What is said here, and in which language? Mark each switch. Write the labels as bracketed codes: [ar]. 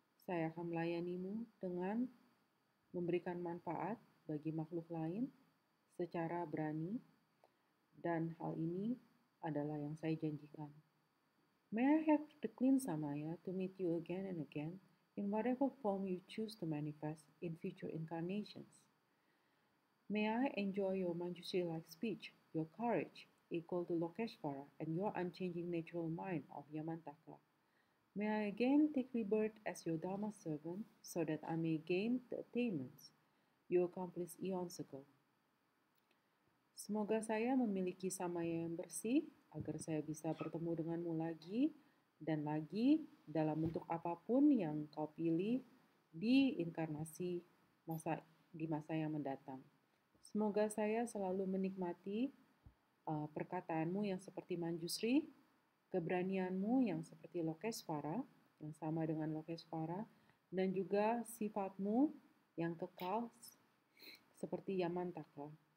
[id] Saya akan melayanimu dengan memberikan manfaat bagi makhluk lain secara berani, dan hal ini adalah yang saya janjikan. [en] May I have the clean samaya to meet you again and again in whatever form you choose to manifest in future incarnations. May I enjoy your Manjushri-like speech, your courage equal to Lokeshvara, and your unchanging natural mind of Yamantaka. May I again take rebirth as your Dharma servant so that I may gain the attainments you accomplished eons ago. [id] Semoga saya memiliki samaya yang bersih agar saya bisa bertemu denganmu lagi dan lagi dalam bentuk apapun yang kau pilih di inkarnasi di masa yang mendatang. Semoga saya selalu menikmati perkataanmu yang seperti Manjusri, keberanianmu yang seperti Lokeshvara, yang sama dengan Lokeshvara, dan juga sifatmu yang kekal seperti Yamantaka.